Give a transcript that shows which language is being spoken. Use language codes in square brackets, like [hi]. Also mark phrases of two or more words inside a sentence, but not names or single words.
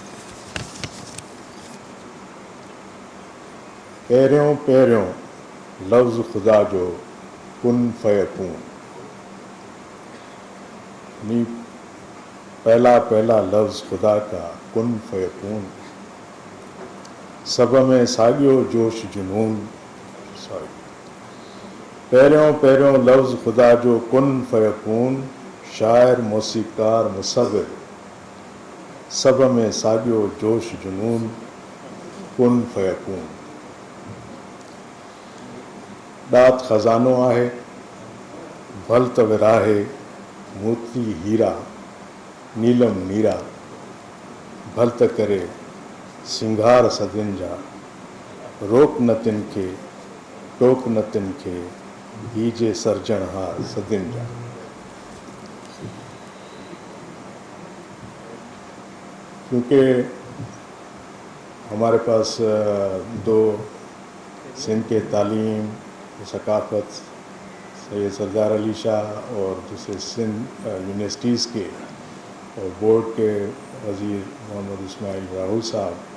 [sd] پیریوں پیریوں لفظ خدا جو [ar] کن فیکون، [ur] پہلا پہلا لفظ خدا کا [ar] کن فیکون، [sd] سب میں ساگیو جوش جنون. پیریوں پیریوں لفظ خدا جو [ar] کن فیکون، [sd] شاعر موسیقار مصور، سب میں ساگیو جوش جنون، [ar] کن فیکون. [sd] ॾात खज़ानो आहे भल त विराहे मोती हीरा नीलम नीरा, भल त करे सिंगार सदियुनि जा, रोक न तिन खे टोक न तिन खे हीजे सरजणहार सदियुनि जा. [ur] کیونکہ ہمارے پاس دو سندھ کے تعلیم ثقافت سید سردار علی شاہ اور دوسرے سندھ یونیورسٹیز کے اور بورڈ کے وزیر محمد اسماعیل راہل صاحب